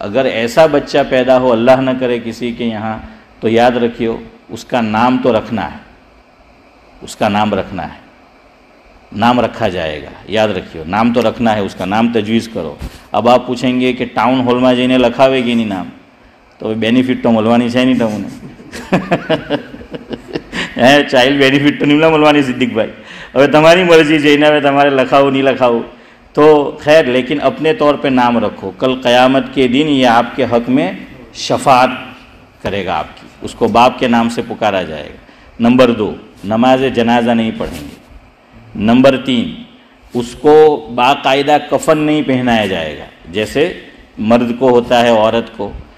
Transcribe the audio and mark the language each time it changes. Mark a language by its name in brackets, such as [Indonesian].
[Urdu] اگر ایسا بچہ پیدا ہو اللہ نہ کرے کسی کے یہاں، تو یاد رکھیو اس کا نام تو رکھنا ہے، اس کا نام رکھنا ہے، نام رکھا جائے گا. یاد رکھیو نام تو رکھنا ہے، اس کا نام تجویز کرو. اب آپ پوچھیں گے کہ ٹاؤن ہال میں جینے لکھاوے گی نہیں نام، تو [Gujarati] benefit તો મળવાની છે નહીં તમને. ચાઇલ્ડ બેનિફિટ તો નહીં મળવાની સિદ્દીક ભાઈ. હવે તમારી મરજી છે એને હવે તમારે લખાવું નહીં લખાવું [Urdu] تو خیر، لیکن اپنے طور پہ نام رکھو. کل قیامت کے دن یہ آپ کے حق میں شفاعت کرے گا آپ کی، اس کو باپ کے نام سے پکارا جائے گا. نمبر 2، نماز جنازہ نہیں پڑھیں گے. نمبر 3، اس کو باقاعدہ کفن نہیں پہنایا جائے گا جیسے مرد کو ہوتا ہے عورت کو.